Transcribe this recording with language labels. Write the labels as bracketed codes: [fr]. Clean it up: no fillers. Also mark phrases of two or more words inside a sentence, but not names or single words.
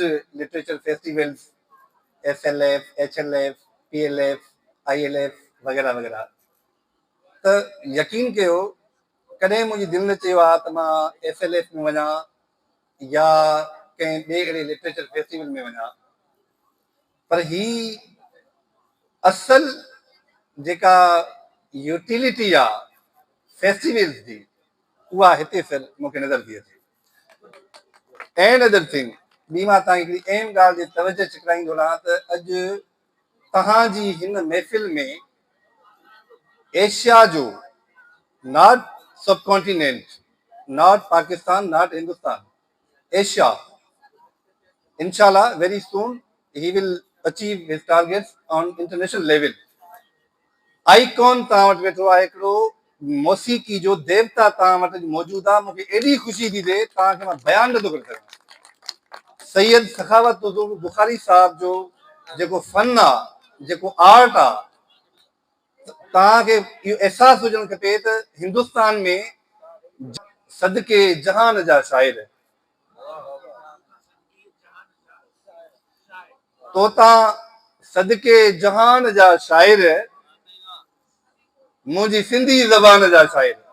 [en] literature festivals [sd] SLF, HLF, PLF, ILF वग़ैरह वग़ैरह, त यकीन कयो कॾहिं मुंहिंजी दिलि न चयो आहे त मां SLF में वञा या कंहिं ॿिए अहिड़े [en] literature festival [sd] में वञा, पर ही असल जेका यूटिलिटी आहे फेस्टिवल्स जी, उहा हिते फिर मूंखे नज़र थी अचे। [en] and other thing, [sd] ॿी मां तव्हांखे हिकिड़ी अहम ॻाल्हि जी तवजो छिकराईंदो रहां त अॼु तव्हांजी हिन महफ़िल में एशिया जो, [en] not sub continent, not Pakistan, not Hindustan, [sd] एशिया, इंशाल्लाह [en] very soon he will achieve his targets on international level. [sd] आइकॉन तव्हां वटि वेठो आहे हिकिड़ो मौसीक़ी जो देवता तव्हां वटि मौजूदु आहे। मूंखे एॾी ख़ुशी थी थिए, तव्हांखे मां बयान नथो करे सघां। सैयद सखावत बुखारी साहब जो जेको फन आहे, जेको आर्ट आहे, तव्हांखे इहो अहसासु हुजणु खपे त हिंदुस्तान में सदके जहान जा शाइर, तोता सदके जहान जा शाइर, मुंहिंजी सिंधी ज़बान जा शाइर।